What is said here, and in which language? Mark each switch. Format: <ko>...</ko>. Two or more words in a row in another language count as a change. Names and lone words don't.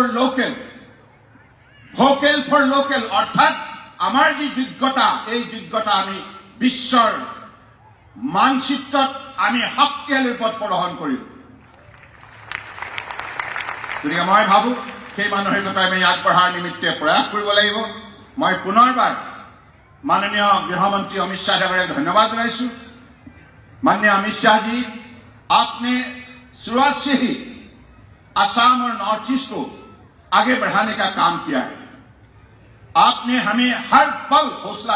<en>for local</en> <as>অৰ্থাৎ আমাৰ যি যোগ্যতা এই যোগ্যতা আমি বিশ্বৰ মানচিত্ৰত আমি শক্তিশালী ৰূপত প্ৰদৰ্শন কৰিম গতিকে মই ভাবোঁ সেই মানসিকতা আমি আগবঢ়াৰ নিমিত্তে প্ৰয়াস কৰিব লাগিব মই পুনৰবাৰ মাননীয় গৃহমন্ত্ৰী অমিত শাহ ডাঙৰীয়া ধন্যবাদ জনাইছোঁ</as> <hi>माननीय अमित शाह जी आपने शुरुआत से ही असम और नॉर्थ ईस्ट को आगे बढ़ाने का काम किया है आपने हमें हर पल हौसला</hi>